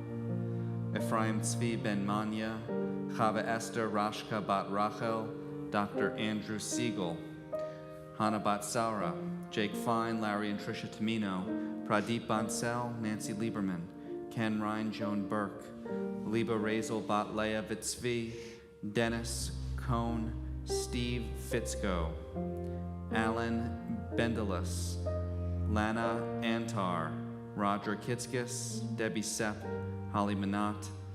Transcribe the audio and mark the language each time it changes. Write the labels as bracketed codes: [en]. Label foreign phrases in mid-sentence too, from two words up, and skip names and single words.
[en] Ephraim Tzvi Ben Manya, Chava Esther Rashka Bat Rachel, Dr. Andrew Siegel, Hannah Bat Saura, Jake Fine, Larry and Tricia Tamino, Pradeep Bansal, Nancy Lieberman, Ken Ryan, Joan Burke, Liba Razel Bat Leah Vitzvi, Dennis Cohn, Steve Fitzko, Alan Bendelis, Lana Antar, Roger Kitskis, Debbie Sepp, Holly Manat,